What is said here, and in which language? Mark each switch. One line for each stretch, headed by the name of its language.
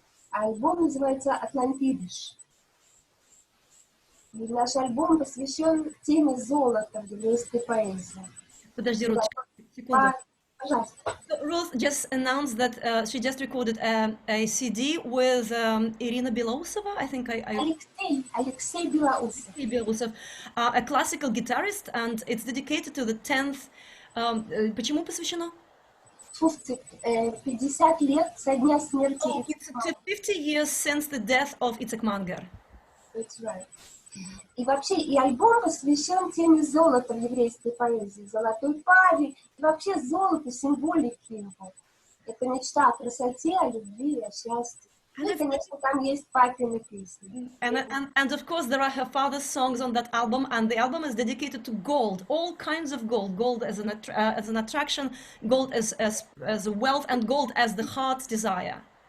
Russian: Альбом называется «Идиш». И наш альбом посвящен теме золота в еврейской поэзии. Подожди, Ruth, секунду. Пожалуйста.
English: So Ruth just announced that she just recorded a CD with Irina Belousova, I think Alexei Belousov, a classical guitarist, and it's dedicated to the 10th.
Russian: Почему посвящено? 50 лет со дня смерти.
English: It's 50 years since the death of Itzhak Manger. That's right.
Russian: И вообще, и альбом посвящен теме золота в еврейской поэзии, золотой паре, и вообще золоту, символике его. Это мечта о красоте, о любви, о счастье. И, конечно, там есть папины песни.
English: And of course there are her father's songs on that album, and the album is dedicated to gold, all kinds of gold, gold as an attraction, gold as wealth, and gold as the heart's desire.